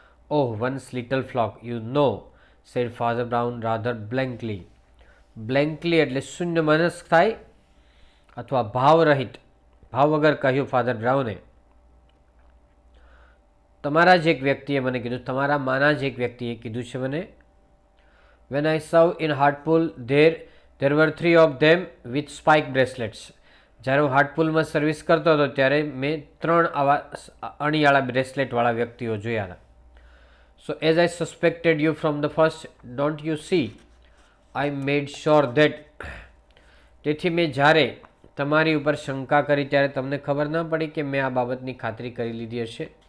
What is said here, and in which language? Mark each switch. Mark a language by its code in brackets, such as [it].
[en] Oh one's little flock you know said Father Brown rather blankly. [gu] બ્લેન્કલી એટલે શૂન્ય મનસ્ક થાય અથવા ભાવરહિત, ભાવ વગર કહ્યું ફાધર બ્રાઉને. તમારા જ એક વ્યક્તિએ મને કીધું, તમારા માના જ એક વ્યક્તિએ કીધું છે મને. [en] When I serve in Hartlepool there were 3 of them with spike bracelets. [gu] જ્યારે હું હાર્ટપુલમાં સર્વિસ કરતો હતો ત્યારે મેં 3 આવા અણીવાળા બ્રેસલેટવાળા વ્યક્તિઓ જોયા હતા. [en] So as I suspected you from the first don't you see I made sure that. [gu] તેથી મેં જ્યારે તમારી ઉપર શંકા કરી ત્યારે તમને ખબર ન પડી કે મેં આ બાબતની ખાતરી કરી લીધી હશે.